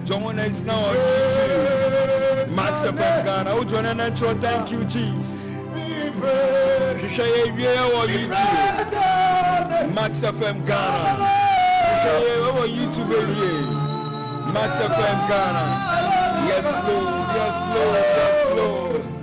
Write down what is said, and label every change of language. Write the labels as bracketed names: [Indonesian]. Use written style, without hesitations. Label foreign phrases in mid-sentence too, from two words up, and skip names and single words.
[English] Join us now on YouTube, Max FM Ghana. Oh, join an intro. Thank you, Jesus. Share on YouTube, Max FM Ghana. Share on YouTube, Max FM Ghana. Yes, Lord. Yes, Lord. Yes, Lord.